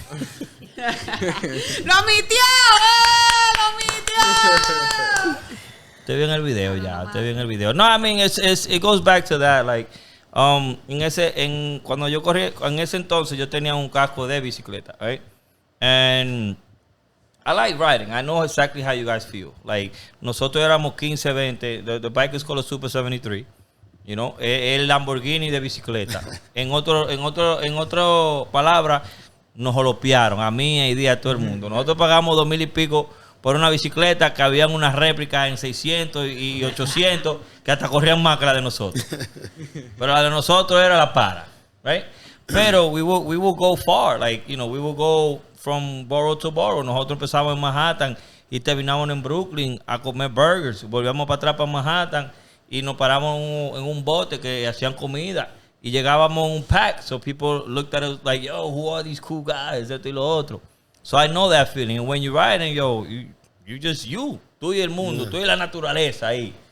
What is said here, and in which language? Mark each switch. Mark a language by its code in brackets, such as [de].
[es] ¡Lo omitió! ¡Lo omitió! Te vi en el video ya, te vi en el video. [en] No, I mean, it goes back to that, like, [es] cuando yo corrí, en ese entonces yo tenía un casco de bicicleta, right? [en] And I like riding. I know exactly how you guys feel. Like, [es] nosotros éramos 15, 20. [en] The bike is called a Super 73. [es] You know, el Lamborghini de bicicleta. En otro palabra, nos jolopearon a mí, a Idi, a todo el mundo. Nosotros pagamos 2,000 y pico por una bicicleta que habían unas réplicas en 600 y 800 que hasta corrían más que la de nosotros. Pero la de nosotros era la para, right? [en] Pero we would go far, like, you know, we would go from borough to borough. [es] Nosotros empezamos en Manhattan y terminamos en Brooklyn a comer burgers. Volvíamos para atrás para Manhattan y nos paramos en un bote que hacían comida. Y llegábamos en un pack, [en] so people looked at us like, yo, who are these cool guys? [es] Esto y lo otro. [en] So I know that feeling. And when you're riding, yo, you just you. [es] Tú y el mundo, tú y la naturaleza ahí.